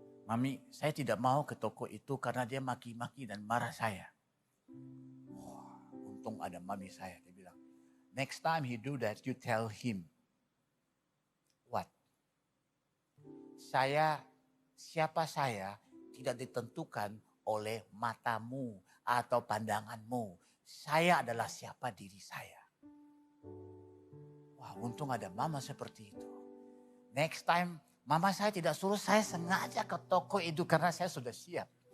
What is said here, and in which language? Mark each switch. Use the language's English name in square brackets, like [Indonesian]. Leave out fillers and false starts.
[Indonesian] Mami, saya tidak mau ke toko itu karena dia maki-maki dan marah saya. Wah, untung ada mami saya. Dia bilang, [English] next time he do that, you tell him. What? [Indonesian] Siapa saya tidak ditentukan oleh matamu atau pandanganmu. Saya adalah siapa diri saya. Wah, untung ada mama seperti itu. Next time, mama saya tidak suruh, saya sengaja ke toko itu karena saya sudah siap.